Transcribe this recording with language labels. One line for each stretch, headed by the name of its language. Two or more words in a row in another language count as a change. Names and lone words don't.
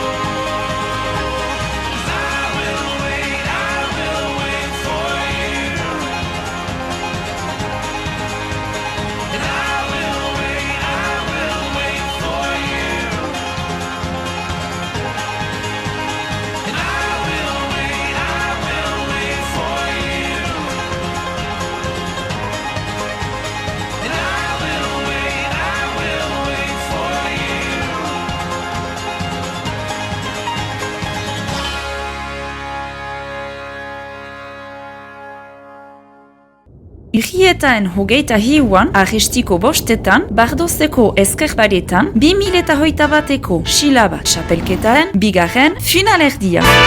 English: 'Cause I will wait for you, and I will wait for you, and I will wait for you, and I will wait for you.
Basque: Urrietaen hogeita hiuan, arrestiko bostetan, Bardozeko ezkerbaretan, 2021eko Silaba txapelketaen bigarren finalerdia.